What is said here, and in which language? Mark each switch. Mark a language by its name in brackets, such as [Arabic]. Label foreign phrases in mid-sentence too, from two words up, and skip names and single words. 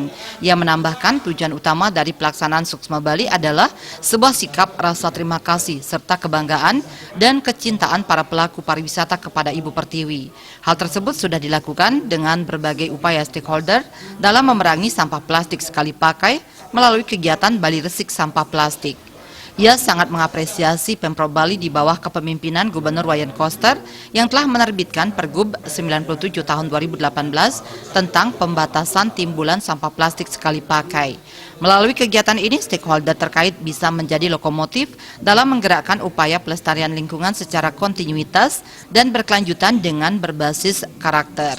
[Indonesian] Ia menambahkan tujuan utama dari pelaksanaan Suksma Bali adalah sebuah sikap rasa terima kasih serta kebanggaan dan kecintaan para pelaku pariwisata kepada Ibu Pertiwi. Hal tersebut sudah dilakukan dengan berbagai upaya stakeholder dalam memerangi sampah plastik sekali pakai melalui kegiatan Bali Resik Sampah Plastik. Ia sangat mengapresiasi Pemprov Bali di bawah kepemimpinan Gubernur Wayan Koster yang telah menerbitkan Pergub 97 tahun 2018 tentang pembatasan timbulan sampah plastik sekali pakai. Melalui kegiatan ini, stakeholder terkait bisa menjadi lokomotif dalam menggerakkan upaya pelestarian lingkungan secara kontinuitas dan berkelanjutan dengan berbasis karakter.